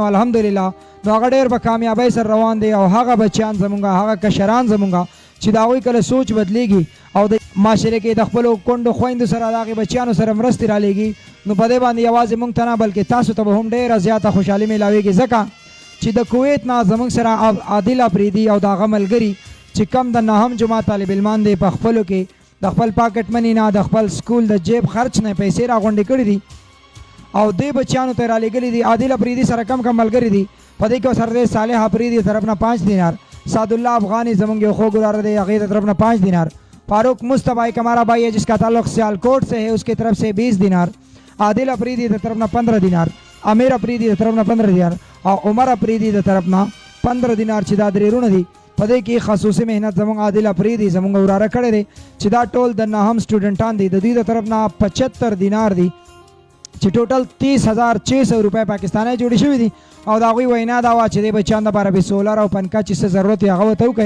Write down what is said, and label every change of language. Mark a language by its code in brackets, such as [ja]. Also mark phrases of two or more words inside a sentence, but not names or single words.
[ps] الحمدلله نو هغه ډېر په کامیابۍ سره روان دی او هغه بچیان زمونږ هغه کشران زمونږ چې د هغوی کله سوچ بدلیږي او د معاشره کې د خپلو کونډو خویندو سره د هغې بچیانو سره مرستې رالیږي نو په دې باندې یوازې موږ ته نه بلکې تاسو ته به هم ډېره زیاته خوشحالي میلاویږي ځکه چې د کویت نه زمونږ سره عادل افریدي او د هغه ملګري چې کم د نهم جماعت طالب علمان دی په خپلو کې د خپل [en] pocket money [ps] نه د خپل سکول د جیب خرچ نه پیسې راغونډې کړي دي او دې بچیانو ته رالیږلي دي. عادل افریدي سره کم کم ملګري دي په دې کې سره دی صالح افریدي طرف نه 5 دینار. سعد الله افغانی زمونږ یو خوږ وراره دی هغې د طرف نه 5 دینار. [ur] فاروق مصطفیٰ ایک ہمارا بھائی ہے جس کا تعلق سیالکوٹ سے ہے اس کی طرف سے 20 دینار. عادل افریدی کی طرف نہ 15 دینار. امیر افریدی کی طرف نہ 15 دینار اور عمر افریدی کی طرف نہ 15 دینار [ps] چې دا درې رونه دي په دې کې خصوصي مهنت زمونږ عادل افریدي زمونږ وراره کړی دی چې دا ټول د نهم سټوډنټان دي د دوی د طرف نه 75 دینار دي چې ټوټل 30,600 روپۍ پاکستانی جوړې شوي دي او د هغوی وینا دا وه چې دې بچیان دپاره به سولر او پنکه چې څه ضرورت وي هغه ورته وکړئ.